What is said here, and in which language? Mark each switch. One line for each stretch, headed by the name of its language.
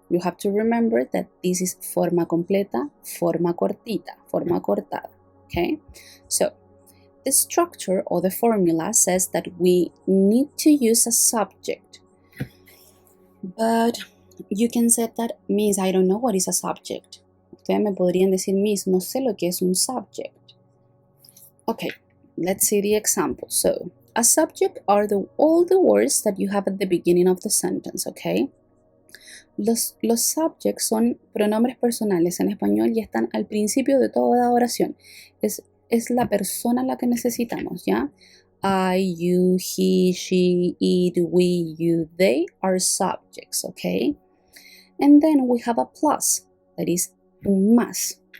English: You have to remember that this is
Spanish: forma completa, forma cortita, forma cortada,
English: okay? So, the structure or the formula says that we need to use a subject. But you can say that, Miss, I don't know what is a subject.
Spanish: Ustedes me podrían decir, Miss, no sé lo que es un subject.
English: Okay, let's see the example. So, a subject are all the words that you have at the beginning of the sentence, okay?
Spanish: Los subjects son pronombres personales en español y están al principio de toda oración. Es la persona a la que necesitamos, ¿ya?
English: I, you, he, she, it, we, you, they are subjects, okay? And then we have a plus, that is
Spanish: un más.